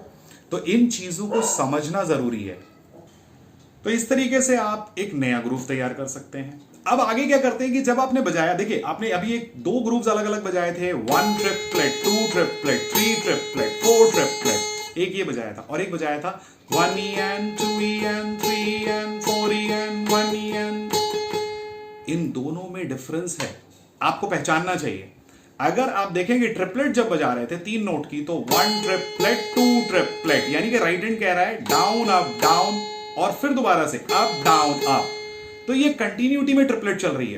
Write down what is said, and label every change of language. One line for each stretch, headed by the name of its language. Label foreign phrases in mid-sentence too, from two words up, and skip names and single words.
Hindi: तो इन चीजों को समझना जरूरी है। तो इस तरीके से आप एक नया ग्रूव तैयार कर सकते हैं। अब आगे क्या करते हैं कि जब आपने बजाया, देखिए आपने अभी एक 2 ग्रूव्स अलग अलग बजाए थे, 1 ट्रिपलेट, 2 ट्रिपलेट, 3 ट्रिपलेट, 4 ट्रिपलेट, एक ये बजाया था और एक बजाया था
English: 1E and 2E and 3E and 4E and 1E and।
Hindi: इन दोनों में डिफरेंस है, आपको पहचानना चाहिए। अगर आप देखेंगे ट्रिपलेट जब बजा रहे थे 3 नोट की, तो 1 ट्रिपलेट 2 ट्रिपलेट, यानी कि
English: right hand
Hindi: कह रहा है
English: down up down
Hindi: और फिर दोबारा से
English: up down up,
Hindi: तो ये कंटिन्यूटी में ट्रिपलेट चल रही है।